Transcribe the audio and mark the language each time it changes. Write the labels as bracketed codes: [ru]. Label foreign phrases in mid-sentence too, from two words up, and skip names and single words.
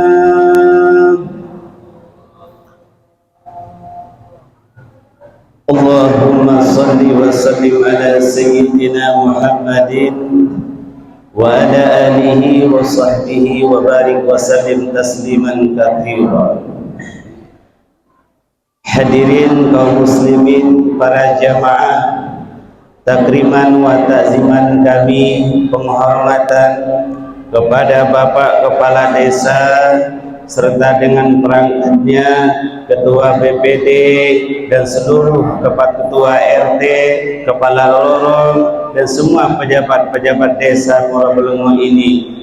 [ar] اللهم صل وسلم على سيدنا محمد وعلى آله وصحبه وبارك وسلم تسليما كثيرا. [id] Hadirin kaum muslimin, para jamaah, [ar] تكريما وتعظيما [id] kami, penghormatan kepada Bapak Kepala Desa serta dengan perangkatnya, Ketua BPD dan seluruh ketua RT, Kepala Lorong dan semua pejabat-pejabat desa Muara Belengong ini.